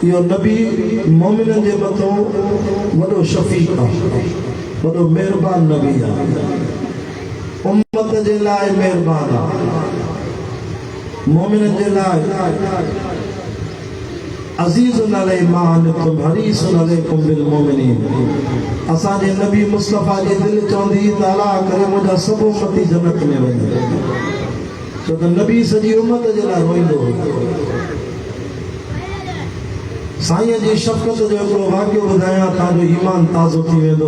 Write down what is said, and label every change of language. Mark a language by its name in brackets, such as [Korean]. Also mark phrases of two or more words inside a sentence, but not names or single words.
[Sindhi] इहो नबी मोमिननि जे मथां वॾो शफ़ीक़ आहे, वॾो महिरबान नबी आहे, उम्मत जे लाइ महिरबान आहे, मोमिननि जे लाइ [Arabic] عزيز عليه ما عنتم حريص عليكم بالمؤمنين. [Sindhi] असांजे नबी मुस्तफ़ा जी दिलि चवंदी त अल्लाह करे मुंहिंजा सभु उम्मती जन्नत में वञे, छो त नबी सॼी उम्मत जे लाइ रोईंदो हो। साईं जी शफ़क़त जो हिकिड़ो वाक़ियो ॿुधायां, तव्हांजो ईमान ताज़ो थी वेंदो।